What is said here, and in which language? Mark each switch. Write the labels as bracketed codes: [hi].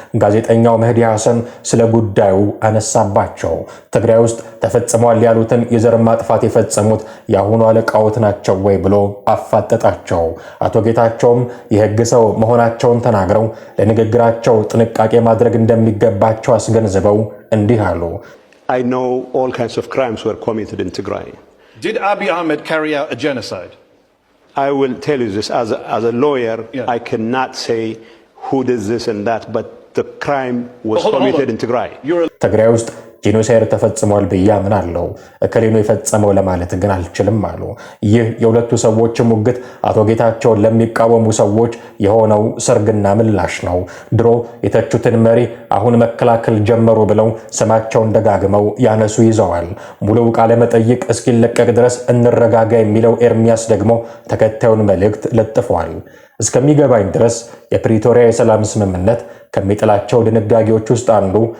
[am] ጋዜጠኛው መህዲ ሐሰን ስለ ጉዳዩ አነሳባቸው። ትግራይ ውስጥ ተፈጽሟል ያሉትን የዘር ማጥፋት የፈጸሙት የአሁኑ አለቃዎት ናቸው ወይ ብሎ አፋጠጣቸው። አቶ ጌታቸውም የህግ ሰው መሆናቸውን ተናግረው ለንግግራቸው ጥንቃቄ ማድረግ እንደሚገባቸው አስገንዝበው እንዲህ አሉ። [en] I know all kinds of crimes were committed in Tigray. Did Abiy Ahmed carry out a genocide? I will tell you this as a lawyer. Yeah. I cannot say who did this and that, but the crime was committed in Tigray. [am] ትግራይ ውስጥ ጄኖሳይድ ተፈጽሟል ብዬ አምናለሁ። እከሌ ነው የፈጸመው ለማለት ግን አልችልም አሉ። ይህ የሁለቱ ሰዎች ሙግት አቶ ጌታቸውን ለሚቃወሙ ሰዎች የሆነው ሰርግና ምላሽ ነው። ድሮ የተቹትን መሪ አሁን መከላከል ጀመሩ ብለው ስማቸውን ደጋግመው ያነሱ ይዘዋል። ሙሉ ቃለ መጠይቅ እስኪለቀቅ ድረስ እንረጋጋ የሚለው ኤርሚያስ ደግሞ ተከታዩን መልእክት ለጥፏል። እስከሚገባኝ ድረስ የፕሪቶሪያ የሰላም ስምምነት ከሚጥላቸው ድንጋጌዎች ውስጥ አንዱ